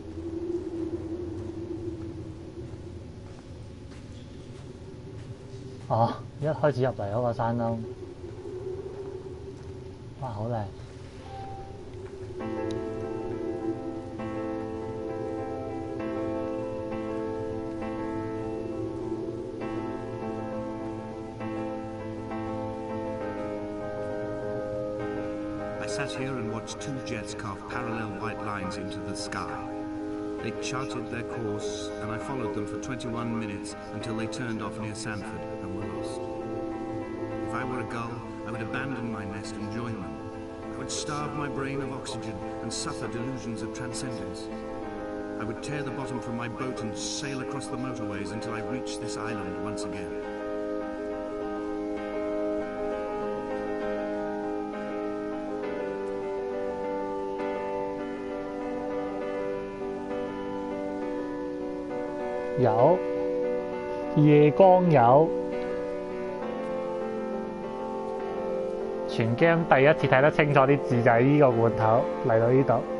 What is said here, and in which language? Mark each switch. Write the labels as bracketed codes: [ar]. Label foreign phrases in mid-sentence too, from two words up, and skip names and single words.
[yue] 哦，一開始入嚟嗰個山窿，哇，好靚！ [en] I sat here and watched 2 jets carve parallel white lines into the sky. They charted their course, and I followed them for 21 minutes until they turned off near Sanford and were lost. If I were a gull, I would abandon my nest and join them. I would starve my brain of oxygen and suffer delusions of transcendence. I would tear the bottom from my boat and sail across the motorways until I reached this island once again. [yue] 有夜光有，全 game 第一次睇得清楚啲字就係呢個罐頭嚟到呢度。